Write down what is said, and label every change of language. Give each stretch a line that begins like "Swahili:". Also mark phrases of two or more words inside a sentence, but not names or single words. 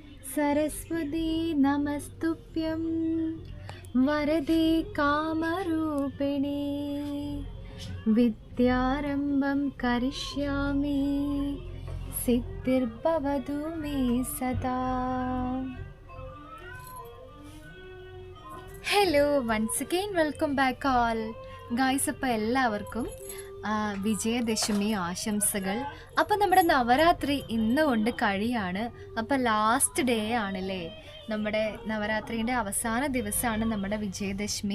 Sanskrit: सरस्वती नमस्तुभ्यं वरदे कामरूपिणे विद्यारम्भं करिष्यामि सिद्धिर्भवतु मे सदा.
English: hello once again welcome back all guys.
Malayalam: അപ്പോൾ എല്ലാവർക്കും വിജയദശമി ആശംസകൾ. അപ്പോൾ നമ്മുടെ നവരാത്രി ഇന്ന് കൊണ്ട് കഴിയാണ്. അപ്പോൾ
English: last day
Malayalam: ആണല്ലേ, നമ്മുടെ നവരാത്രിയുടെ അവസാന ദിവസമാണ് നമ്മുടെ വിജയദശമി.